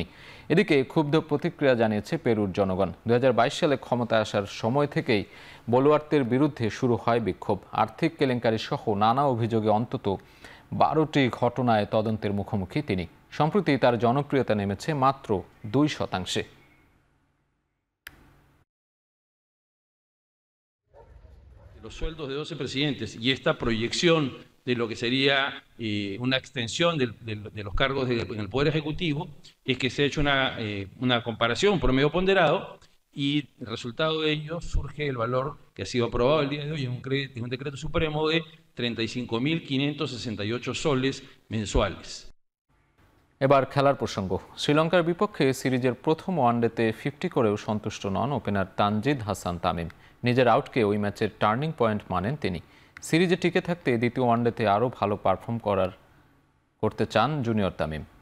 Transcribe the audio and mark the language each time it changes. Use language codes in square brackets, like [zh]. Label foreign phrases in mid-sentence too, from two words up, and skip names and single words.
[bn] এদিকে ক্ষুব্ধ প্রতিক্রিয়া জানিয়েছে পেরুর জনগণ। 2022 সালে ক্ষমতায় আসার সময় থেকেই বলুয়ার্তের বিরুদ্ধে শুরু হয় বিক্ষোভ। আর্থিক কেলেঙ্কারি সহ নানা অভিযোগে অন্তত 12টি ঘটনায় তদন্তের মুখোমুখি তিনি। সম্প্রতি তার জনপ্রিয়তা নেমেছে মাত্র 2%। [es] Los sueldos de 12 presidentes y esta proyección de lo que sería una extensión de los cargos en el Poder Ejecutivo es que se ha hecho una comparación, un promedio ponderado, y el resultado de ello surge el valor que ha sido aprobado el día de hoy en un decreto supremo de 35.568 soles mensuales. [bn] এবার খেলার প্রসঙ্গ। শ্রীলঙ্কার বিপক্ষে সিরিজের প্রথম ওয়ানডেতে 50 করেও সন্তুষ্ট নন ওপেনার তানজিদ হাসান তামিম। নিজের আউটকে ওই ম্যাচের টার্নিং পয়েন্ট মানেন তিনি। সিরিজে টিকে থাকতে দ্বিতীয় ওয়ানডেতে আরও ভালো পারফর্ম করতে চান জুনিয়র তামিম।